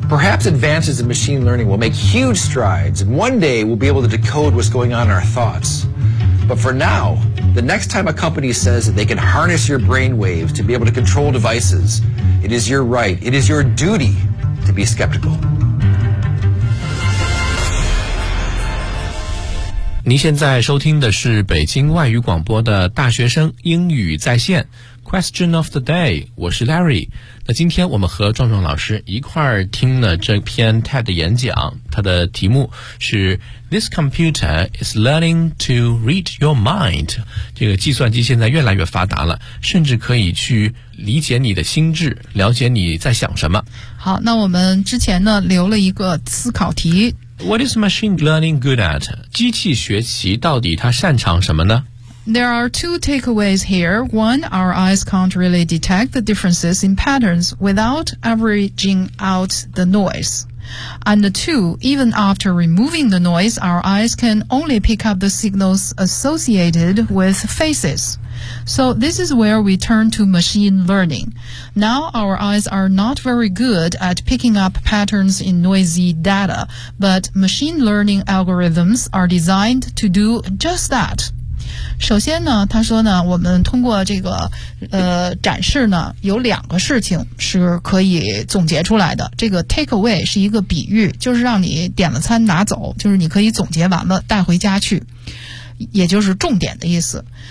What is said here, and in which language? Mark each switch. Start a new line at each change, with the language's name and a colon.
English: Perhaps advances in machine learning will make huge strides, and one day we'll be able to decode what's going on in our thoughts. But for now, the next time a company says that they can harness your brainwaves to be able to control devices, it is your right, it is your duty to be skeptical.
Chinese: 您现在收听的是北京外语广播的大学生英语在线。
English: Question of the day，
Chinese: 我是 Larry。那今天我们和壮壮老师一块儿听了这篇 TED 演讲，它的题目是
English: This computer is learning to read your mind。
Chinese: 这个计算机现在越来越发达了，甚至可以去理解你的心智，了解你在想什么。好，那我们之前呢留了一个思考题。
English: What is machine learning good at?
Chinese: 机器学习到底它擅长什么呢？
English: There are two takeaways here. One, our eyes can't really detect the differences in patterns without averaging out the noise. And two, even after removing the noise, our eyes can only pick up the signals associated with faces. So this is where we turn to machine learning. Now our eyes are not very good at picking up patterns in noisy data, but machine learning algorithms are designed to do just that.
Chinese: 首先呢他说呢我们通过这个展示呢有两个事情是可以总结出来的。这个 take away 是一个比喻，就是让你点了餐拿走，就是你可以总结完了带回家去，也就是重点的意思。